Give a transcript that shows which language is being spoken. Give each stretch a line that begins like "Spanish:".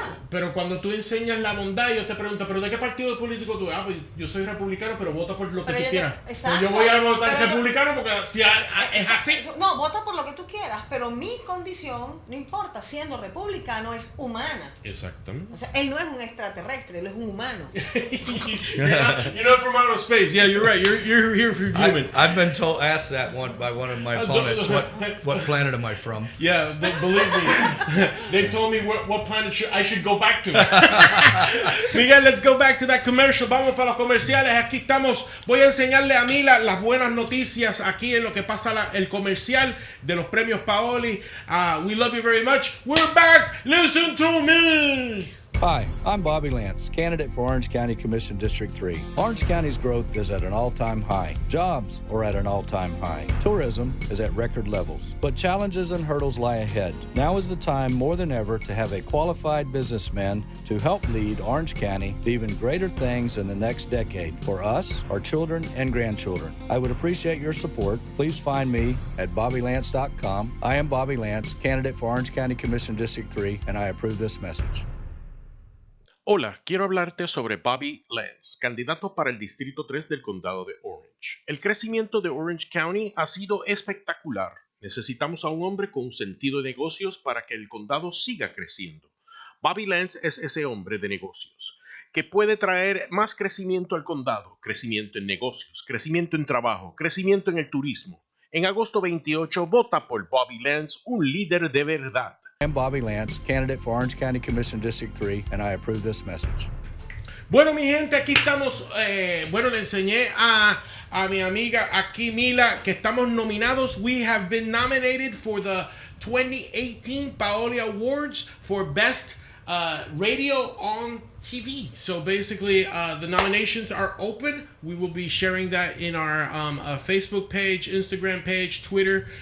Spanish: Pero cuando tú enseñas la bondad, yo te pregunto, ¿pero de qué partido político tú eres? Ah, pues yo soy republicano, pero vota por lo que tú quieras. Pues yo voy a votar republicano porque si es así. No, vota por lo que tú quieras, pero mi condición, no importa, siendo republicano, es humana. Exactamente. O sea, él no es un extraterrestre, él es un humano.
English: You're not from outer space. Yeah, you're right. You're here for human. I've been asked that by one of my opponents. What planet am I from? Yeah, believe me. They told me what planet I should go back to. Miguel, let's go back to that commercial.
Spanish: Vamos para los comerciales. Aquí estamos. Voy a enseñarle a Mila las buenas noticias aquí en lo que pasa el comercial de los premios Paoli.
English: We love you very much. We're back. Listen to me. Hi, I'm Bobby Lance, candidate for Orange County Commission District 3. Orange County's growth is at an all-time high. Jobs are at an all-time high. Tourism is at record levels. But challenges and hurdles lie ahead. Now is the time more than ever to have a qualified businessman to help lead Orange County to even greater things in the next decade for us, our children, and grandchildren. I would appreciate your support. Please find me at BobbyLance.com. I am Bobby Lance, candidate for Orange County Commission District 3, and I approve this message.
Spanish: Hola, quiero hablarte sobre Bobby Lance, candidato para el Distrito 3 del Condado de Orange. El crecimiento de Orange County ha sido espectacular. Necesitamos a un hombre con un sentido de negocios para que el condado siga creciendo. Bobby Lance es ese hombre de negocios que puede traer más crecimiento al condado, crecimiento en negocios, crecimiento en trabajo, crecimiento en el turismo. En agosto 28, vota por Bobby Lance, un líder de verdad. I'm Bobby Lance, candidate for Orange County Commission District 3, and I approve this message. Bueno, mi gente, aquí estamos. Bueno, le enseñé a mi amiga aquí, Mila, que estamos nominados.
English: We have been nominated for the 2018 Paoli Awards for Best Radio on TV. So basically, the nominations are open. We will be sharing that in our Facebook page, Instagram page, Twitter.